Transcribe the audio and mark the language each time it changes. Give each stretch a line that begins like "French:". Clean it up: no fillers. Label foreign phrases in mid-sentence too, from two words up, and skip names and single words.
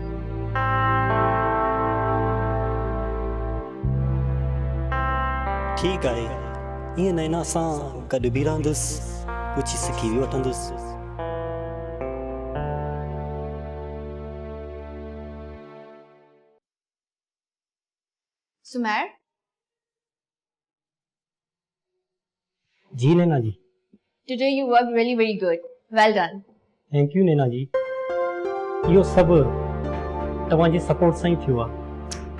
Sindhi: ठीकु आहे, ईअं नैना सां गॾु बि रहंदुसि, कुझु सिखी बि वठंदुसि। सुमैर, जी नैना जी।
English: today you worked really very good. Well done. thank you
Sindhi: नैना जी। इहो सभु तव्हांजी सपोर्ट सां ई थियो आहे।